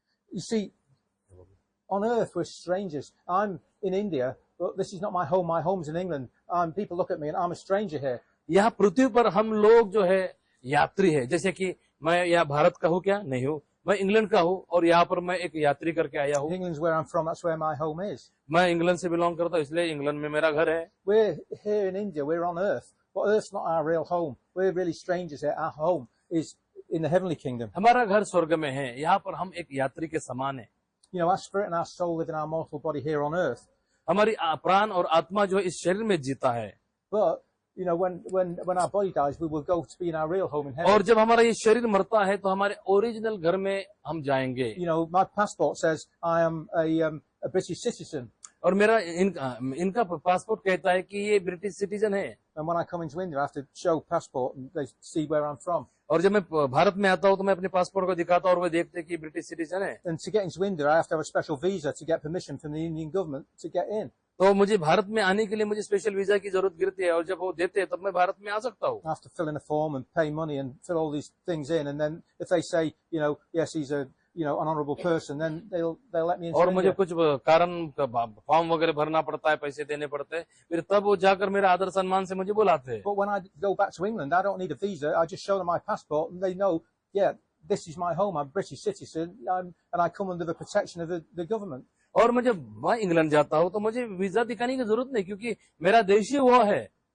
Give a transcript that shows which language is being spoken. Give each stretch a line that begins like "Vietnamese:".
English: You see, on earth we're strangers. I'm in India, but this is not my home. My home's in England. People look at me and I'm a stranger here.
Hindi: यहाँ पृथ्वी पर हम लोग जो है यात्री है। जैसे कि मैं यहाँ भारत का हूँ क्या? नहीं हूँ, मैं इंग्लैंड का हूँ और यहाँ पर मैं एक यात्री करके आया हूँ।
English: England's where I'm from. That's where my home is.
Hindi: मैं इंग्लैंड से बिलोंग करता हूँ, इसलिए इंग्लैंड में मेरा घर है।
English: We're here in India. We're on Earth, but Earth's not our real home. We're really strangers here. Our home is in the heavenly kingdom.
Hindi: हमारा घर स्वर्ग में है, यहाँ पर हम एक यात्री के समान है।
English: You know, our spirit and our soul live in our mortal body here on Earth.
Hindi: हमारी प्राण और आत्मा जो है इस शरीर में जीता है,
English: But you know, when our body dies, we will go to be in our real home in heaven.
Hindi: और जब हमारा ये शरीर मरता है तो हमारे ओरिजिनल घर में हम जाएंगे।
English: You know, my passport says I am a British citizen,
Hindi: और मेरा इनका पासपोर्ट कहता है कि ये ब्रिटिश सिटीजन है।
English: and when I come into India, I have to show passport and they see where I'm from.
Hindi: और जब मैं भारत में आता हूँ तो मैं अपने पासपोर्ट को दिखाता हूँ और वे देखते हैं कि ब्रिटिश सिटीजन है।
English: And to get into India, I have to have a special visa to get permission from the Indian government to get in.
Hindi: तो मुझे भारत में आने के लिए मुझे स्पेशल वीजा की जरूरत गिरती है, और जब वो देते हैं तब मैं भारत में आ सकता हूँ।
English: I have to fill in a form and pay money and fill all these things in, and then if they say, you know, yes, he's a an honourable person, then they'll let me into
Hindi: और मुझे
English: India.
Hindi: कुछ कारण form वगैरह भरना पड़ता है, पैसे देने पड़ते हैं, फिर तब वो जाकर मेरा आदर सम्मान से मुझे बुलाते हैं।
English: But when I go back to England, I don't need a visa. I just show them my passport, and they know, yeah, this is my home. I'm a British citizen, and I come under the protection of the government.
Hindi: और मैं जब मैं England जाता हूँ तो मुझे visa दिखाने की जरूरत नहीं, क्योंकि मेरा देश ही वो है।